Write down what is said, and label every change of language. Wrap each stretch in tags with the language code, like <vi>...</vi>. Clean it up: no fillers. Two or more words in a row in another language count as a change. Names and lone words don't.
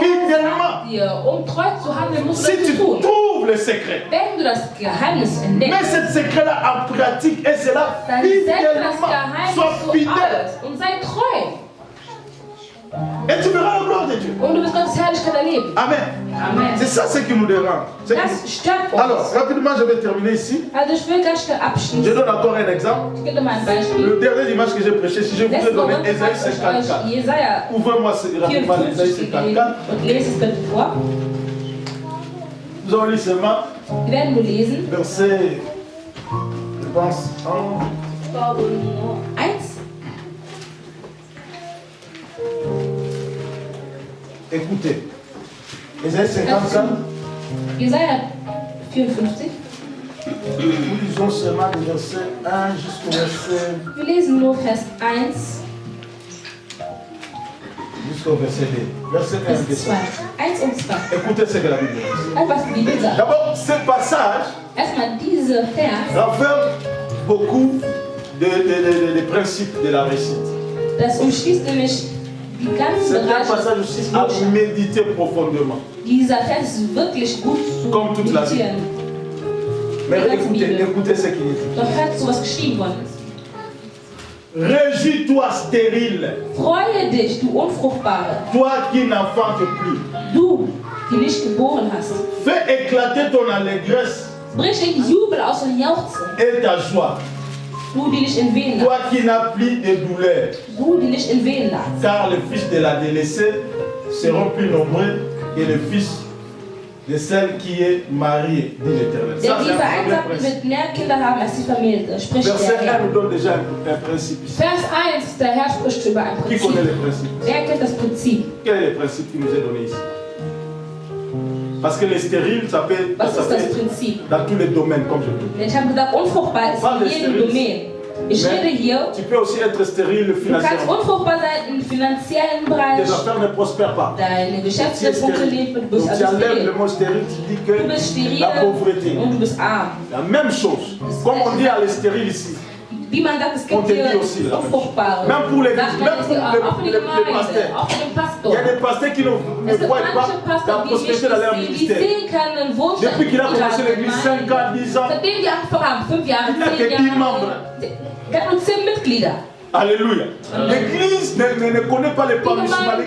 <fr>fidèlement.</fr> <de>sagt dir, um treu zu handeln, musst du</de> <fr>Si</fr> <de>das</de> <fr>tu</fr> <de>tun.</de> <fr>trouves le secret,</fr> <de>Wenn du das Geheimnis</de> <fr>mets</fr> <de>entdeckst,</de> <fr>ce secret-là en pratique et c'est là</fr> <de>dann setz das</de> <fr>fidèlement.</fr> <de>Geheimnis</de> <fr>Sois</fr> <de>so</de> <fr>fidèle.</fr> <de>aus und sei treu.</de> <fr>Et tu verras la gloire de Dieu.</fr> <de>Und du wirst Gottes Herrlichkeit erleben.</de> <fr>Amen.</fr> <de>Amen.</de> <fr>C'est ça ce qui nous dérange. C'est que-</fr> <de>Das stört uns.</de> <fr>Alors, rapidement, je vais terminer ici.</fr> <de>Also ich will ganz schnell</de> <fr>Je</fr> <de>abschließen.</de> <fr>donne encore un exemple.</fr> <de>Ich gebe dir mal ein Beispiel.</de> <fr>Le dernier dimanche que j'ai prêché, si je vous ai</fr> <de>Letzte</de> <fr>donné</fr> <de>Woche</de> <fr>Ésaïe</fr> <de>habe ich</de> <fr>54.</fr> <de>euch Jesaja</de> <fr>Ouvrez-moi rapidement Ésaïe</fr> <de>54 gegeben</de> <fr>54.</fr> <de>und lese es bitte vor.</de> <fr>Nous allons lire seulement</fr> <de>Wir werden nur lesen.</de> <fr>verset, je pense, 1. écoutez. Ésaïe 54,</fr> <de>Jesaja 54.</de> <fr>nous lisons seulement du verset 1 jusqu'au verset,</fr> <de>Wir lesen nur Vers 1</de> <fr>jusqu'au verset 2. Verset 1 et</fr> <de>bis 2. 1 und 2.</de> <fr>Écoutez ce que la Bible dit.</fr> <de>Was die Bibel sagt.</de> <fr>D'abord, ce passage</fr> <de>Erstmal dieser Vers,</de> <fr>renferme beaucoup de principes de la réussite.</fr> <de>das umschließt nämlich die ganzen</de> <fr>C'est un</fr> <de>Bereiche.</de> <fr>passage aussi à méditer profondément.</fr> <de>Dieser Vers ist wirklich gut zu</de> <fr>Comme toute la</fr> <de>meditieren.</de> <fr>Mais</fr> <de>Die ganze</de> <fr>écoutez,</fr> <de>Bibel.</de> <fr>écoutez ce qu'il dit.</fr> <de>Doch hört zu, was geschrieben worden ist.</de> <fr>Réjouis-toi stérile,</fr> <de>Freue dich, du Unfruchtbare,</de> <fr>toi qui n'enfantes plus.</fr> <de>du, die nicht geboren hast.</de> <fr>Fais éclater ton allégresse</fr> <de>Brich den Jubel aus und jauchze,</de> <fr>et ta joie,</fr> <de>du, die nicht in Wehen</de> <fr>toi</fr> <de>lagst.</de> <fr>qui n'as plus de douleur,</fr> <de>Du, die nicht in Wehen lagst.</de> <fr>car les fils de la délaissée seront plus nombreux que les fils de celle qui est mariée, dit l'Éternel.</fr> <de>Denn</de> <fr>Ça,</fr> <de>die</de> <fr>c'est un premier</fr> <de>Vereinsamten</de> <fr>principe.</fr> <de>wird mehr Kinder haben als die Familie, spricht</de> <fr>Verset</fr> <de>der</de> <fr>1</fr> <de>Herr.</de> <fr>nous donne déjà un principe ici.</fr> <de>Vers 1, der Herr spricht über ein</de> <fr>Qui connaît</fr> <de>Prinzip.</de> <fr>le principe?</fr> <de>Wer kennt das Prinzip?</de> <fr>Quel est le principe qui nous est donné ici? Parce que les stériles, ça peut</fr> <de>Was ist das</de> <fr>être</fr> <de>Prinzip?</de> <fr>dans tous les domaines, comme je dis.</fr> <de>Denn ich habe gesagt, unfruchtbar ist in jedem Domain. Ich rede hier,</de> <fr>Tu peux aussi être stérile</fr> <de>du kannst</de> <fr>financièrement.</fr> <de>unfruchtbar sein im finanziellen Bereich.</de> <fr>Tes affaires ne prospèrent pas.</fr> <de>Deine</de> <fr>Tu es</fr> <de>Geschäfte funktionieren,</de> <fr>stérile.</fr> <de>du</de> <fr>Donc</fr> <de>bist</de> <fr>tu</fr> <de>also</de> <fr>enlèves le</fr> <de>steril.</de> <fr>mot stérile, tu dis</fr> <de>Du</de> <fr>que</fr> <de>bist steril</de> <fr>la pauvreté.</fr> <de>und du bist arm.</de> <fr>La même chose. Comme on dit à les stériles ici.</fr> <de>Wie man sagt, es</de> <fr>On</fr> <de>gibt</de> <fr>te</fr> <de>hier</de> <fr>dit aussi la même chose.</fr> <de>Unfruchtbare.</de> <fr>Même pour les</fr> <de>Sagt man</de> <fr>même</fr> <de>jetzt</de> <fr>pour</fr> <de>hier auch für die</de> <fr>les</fr> <de>Gemeinde,</de> <fr>pasteurs.</fr> <de>auch für den</de> <fr>Il</fr> <de>Pastor.</de> <fr>y a des pasteurs qui ne</fr> <de>Es gibt</de> <fr>voient pas</fr> <de>manche</de> <fr>la</fr> <de>Pastoren, die nicht</de> <fr>prospérité dans leur</fr> <de>sehen, die</de> <fr>ministère.</fr> <de>sehen keinen Wohlstand</de> <fr>Depuis qu'il a</fr> <de>in ihrer</de> <fr>commencé l'église, 5</fr> <de>Gemeinde.</de> <fr>ans, 10 ans,</fr> <de>Seitdem die angefangen haben, 5 Jahre,</de> <fr>Il n'a</fr> <de>10</de> <fr>que 10 membres.</fr> <de>Jahre, der hat nur 10 Mitglieder.</de> <fr>alléluia. L'église ne connaît pas les</fr> <de>Die</de> <fr>parlements,</fr> <de>Gemeinde</de>